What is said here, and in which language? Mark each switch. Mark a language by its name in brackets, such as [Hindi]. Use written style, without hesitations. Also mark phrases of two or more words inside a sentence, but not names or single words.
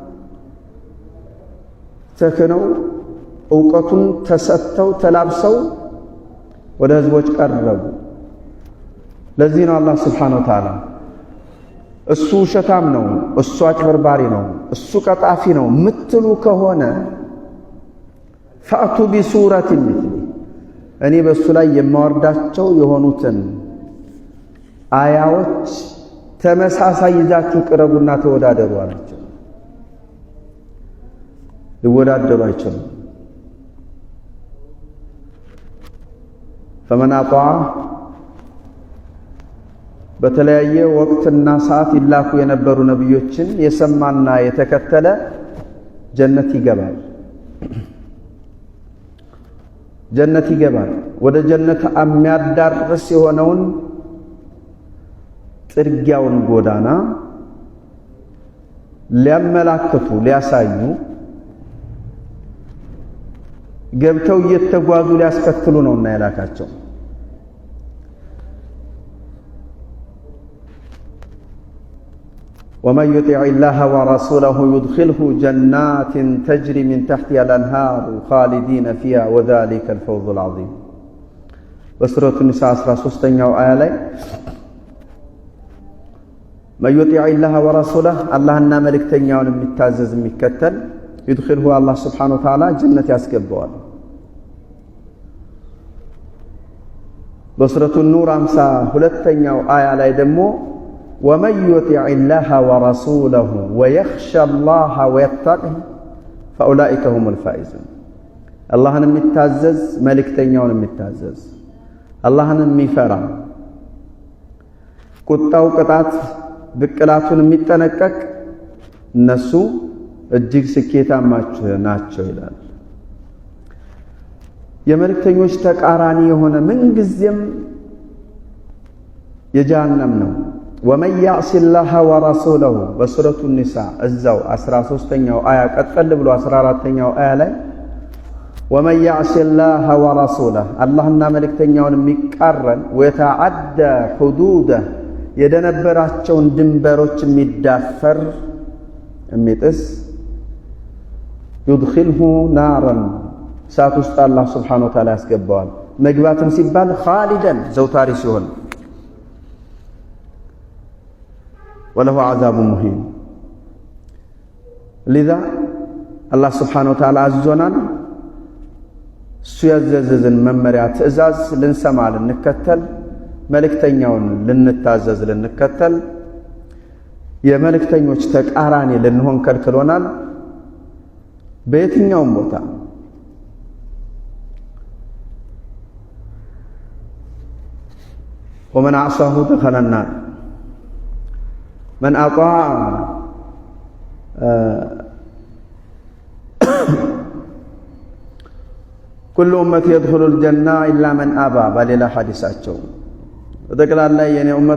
[Amharic] ተከነው ዕውቀቱን ተሰጥተው ተላብሰው ወደ ህዝቦች ቀረቡ ለዚህ ነው አላህ [Arabic] سبحانه وتعالى [Amharic] እሱ ሸታም ነው እሱ አጭበርባሪ ነው እሱ ቀጣፊ ነው ምትሉ ከሆነ [Arabic] فأتوا بسورة مثله [Amharic] እኔ በሱ ላይ የማወርዳቸው የሆኑትን አያዎች ተመሳሳይ ይዛችሁ ቅረቡና ተወዳደሩ አላቸው ሊወዳደሩ አይችሉም [Arabic] فمن أطاع [Amharic] በተለያየ ወቅትና ሰዓት ይላኩ የነበሩ ነብዮችን የሰማና የተከተለ ጀነት ይገባል ወደ ጀነት የሚያዳርስ የሆነውን ጥርጊያውን ጎዳና ሊያመላክቱ ሊያሳዩ ገብተው እየተጓዙ ሊያስከትሉ ነውና ያላካቸው [Arabic] ومن يطع الله ورسوله يدخله جنات تجري من تحتها الأنهار خالدين فيها وذلك الفوز العظيم بسورة النساء [Amharic] 13ኛው አያ ላይ [Arabic] من يطع الله ورسوله اللهنا [Amharic] መልእክተኛውን የሚታዘዝ የሚከተል [Arabic] يدخله الله سبحانه وتعالى [Amharic] ጀነት ያስገባዋል [Arabic] بسورة النور [Amharic] 52ኛው አያ ላይ ደግሞ [Arabic] ومن يطع الله ورسوله ويخشى الله ويتقه فأولئك هم الفائزون اللهن [Amharic] የሚታዘዝ መልእክተኛውን የሚታዘዝ [Arabic] اللهن የሚፈራ [Amharic] ቁጣው ቅጣት ብቅላቱን የሚጠነቀቅ እነሱ እጅግ ስኬታማች ናቸው ይላል የመልእክተኞች ተቃራኒ የሆነ ምን ጊዜም የጀሃነም ነው [Arabic] ومن يعص الله ورسوله بسورة النساء [Amharic] እዛው 13ኛው አያ ቀጥል ብሎ 14ኛው አያ ላይ [Arabic] ومن يعص الله ورسوله اللهنا [Amharic] መልእክተኛውን የሚቃረን [Arabic] ويتعدى حدوده [Amharic] የደነበራቸውን ድንበሮች የሚዳፈር የሚጥስ [Arabic] يدخله نارا [Amharic] እሳት ውስጥ አላህ [Arabic] سبحانه وتعالى [Amharic] ያስገባዋል መግባትም ሲባል خالدا ዘውታሪ ሲሆን [Arabic] وله عذاب مهين لذا الله سبحانه وتعالى عزونا [Amharic] እሱ ያዘዘን መመሪያ ትእዛዝ ልንሰማ ልንከተል መልእክተኛውን ልንታዘዝ ልንከተል የመልእክተኞች ተቃራኒ ልንሆን ከልክሎናል። በየትኛውም ቦታ [Arabic] ومن عصاه دخل النار من أطاع كل أمة يدخل الجنة إلا من أبى بل حديثاتهم ذكر الله يعني أمة